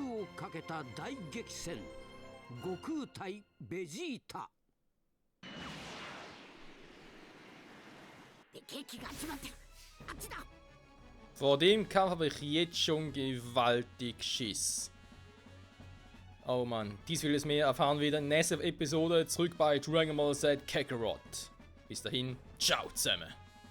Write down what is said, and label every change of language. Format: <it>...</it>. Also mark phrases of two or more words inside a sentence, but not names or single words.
<ja>かけた大激戦悟空対ベジータ。ケーキが集まってる。あっちだ。</ja> <de>Vor dem Kampf habe ich jetzt schon gewaltig Schiss. Oh Mann, dies will es mehr erfahren wieder in der nächsten Episode zurück bei Dragon Ball Z Kakarot. Bis dahin, ciao zusammen.</de>